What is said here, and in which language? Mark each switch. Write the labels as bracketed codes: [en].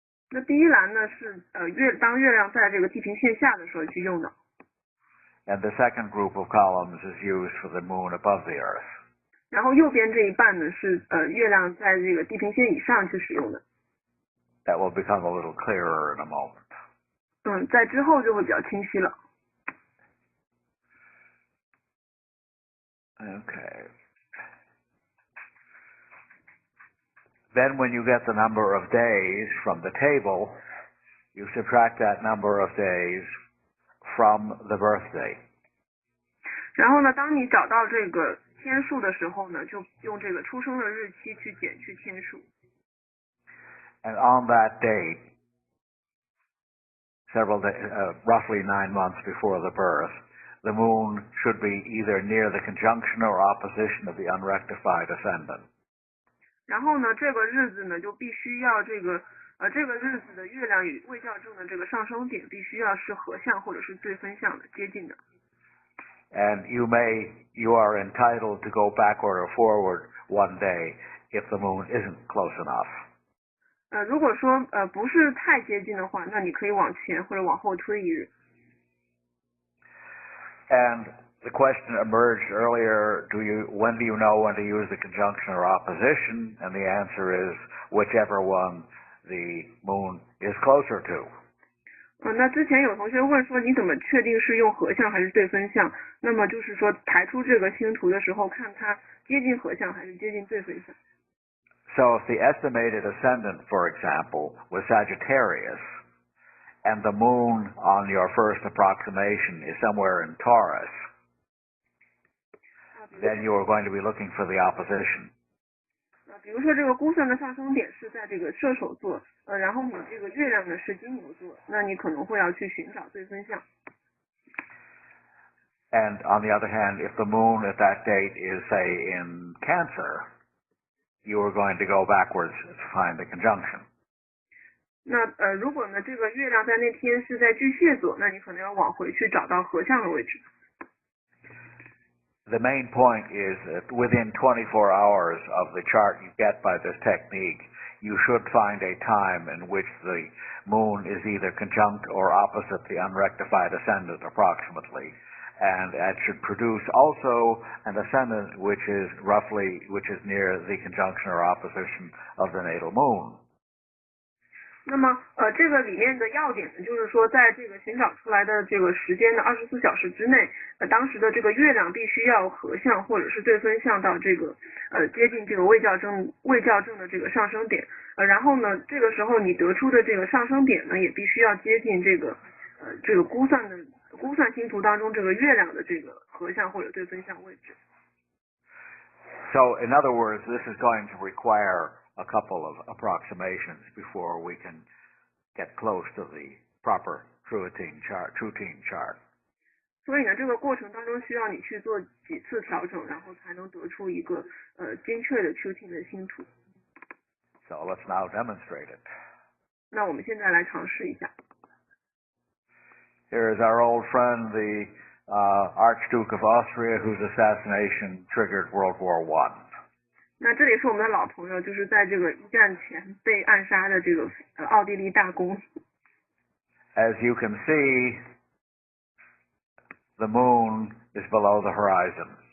[zh] 那第一栏呢是当月亮在这个地平线下的时候去用的。 [en] And the second group of columns is used for the moon above the Earth. [zh] 然后右边这一半呢是月亮在这个地平线以上去使用的。 [en] That will become a little clearer in a moment. [zh] 在之后就会比较清晰了。 [en] Okay. Then when you get the number of days from the table, you subtract that number of days from the birthday. [zh] 然后呢，当你找到这个天数的时候呢，就用这个出生的日期去减去天数。 [en] And on that date, roughly 9 months before the birth, the moon should be either near the conjunction or opposition of the unrectified ascendant. [zh] 然后呢，这个日子呢就必须要这个日子的月亮与未校正的这个上升点必须要是合相或者是对分相的接近的。 [en] And you are entitled to go backward or forward one day if the moon isn't close enough. [zh] 如果说不是太接近的话，那你可以往前或者往后推一日。 [en] And the question emerged earlier, when do you know when to use the conjunction or opposition? And the answer is whichever one the moon is closer to. [zh] 那之前有同学问说，你怎么确定是用合相还是对分相？那么就是说排出这个星图的时候，看它接近合相还是接近对分相。 [en] So if the estimated ascendant, for example, was Sagittarius, and the moon on your first approximation is somewhere in Taurus, then you are going to be looking for the opposition. [zh] 比如说这个估算的上升点是在这个射手座，然后你这个月亮呢是金牛座，那你可能会要去寻找对分相。 [en] And on the other hand, if the moon at that date is, say, in Cancer, you are going to go backwards to find the conjunction. [zh] 那如果呢这个月亮在那天是在巨蟹座，那你可能要往回去找到合相的位置。 [en] The main point is that within 24 hours of the chart you get by this technique, you should find a time in which the moon is either conjunct or opposite the unrectified ascendant approximately. And that should produce also an ascendant which is near the conjunction or opposition of the natal moon. [zh] 那么这个里面的要点呢，就是说在这个寻找出来的这个时间的24小时之内，当时的这个月亮必须要合相或者是对分相到这个接近这个未校正的这个上升点，然后呢这个时候你得出的这个上升点呢也必须要接近这个估算星图当中这个月亮的这个合相或者对分相位置。 [en] So in other words, this is going to require a couple of approximations before we can get close to the proper true team chart. [zh] 所以呢，这个过程当中需要你去做几次调整，然后才能得出一个精确的 true team 的星图。 [en] So let's now demonstrate it. [zh] 那我们现在来尝试一下。 [en] Here is our old friend, the Archduke of Austria, whose assassination triggered World War I. [zh] 那这里是我们的老朋友，就是在这个一战前被暗杀的这个奥地利大公。 [en] As you can see, the moon is below the horizon.